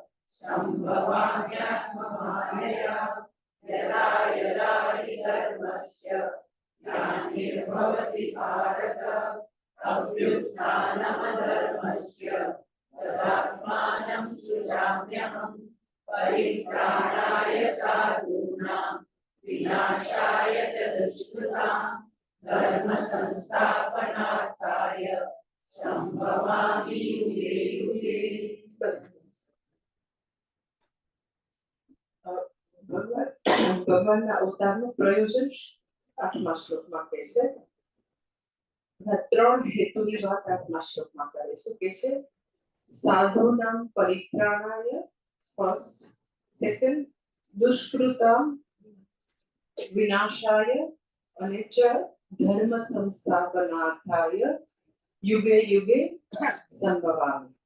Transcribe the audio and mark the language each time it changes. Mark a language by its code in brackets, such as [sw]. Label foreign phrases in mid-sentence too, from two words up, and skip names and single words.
[sa] सम्भवाम्यात्ममायया यदा यदा हि धर्मस्य ग्लानिर्भवति भारत अभ्युत्थानमधर्मस्य तदात्मानं सृजाम्यहं परित्राणाय साधूनां विनाशाय च दुष्कृतां धर्म संस्थापनार्थाय संभवामि युगे युगे। [gu] ભગવાનના અવતારનું પ્રયોજન 8મા શ્લોકમાં કહે છે। ત્રણ હેતુની વાત 8મા શ્લોકમાં કરે છે કે છે [sa] સાધુનામ પરિત્રાણાય [gu] ફર્સ્ટ, સેકન્ડ [sa] દુષ્કૃતામ વિનાશાય [gu] અને [sa] ચ ધર્મ સંસ્થાપનાર્થાય યુગે યુગે સંભવામિ।